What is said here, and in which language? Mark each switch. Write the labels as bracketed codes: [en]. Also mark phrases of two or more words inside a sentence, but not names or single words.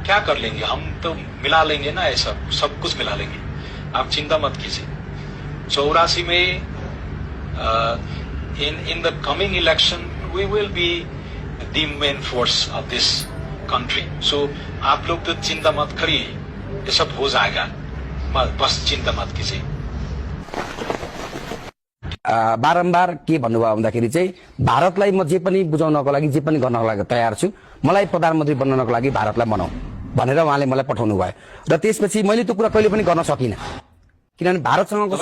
[hi] क्या कर लेंगे, हम तो मिला लेंगे ना, ऐसा सब कुछ मिला लेंगे, आप चिंता मत कीजिए। [en] 84 में in the coming election we will be the main force of this country. [hi] So आप लोग तो चिंता मत करिए, ये सब हो जाएगा, बस चिंता मत कीजिए। [ne] बारम्बार के भन्नुभयो भन्दाखेरि चाहिँ भारतलाई म जे पनि बुझाउनको लागि जे पनि गर्नको लागि तयार छु, मलाई प्रधानमन्त्री बन्नको लागि भारतलाई बनाऊ भनेर उहाँले मलाई पठाउनु भयो र त्यसपछि मैले त्यो कुरा कहिले पनि गर्न सकिनँ, किनभने भारतसँगको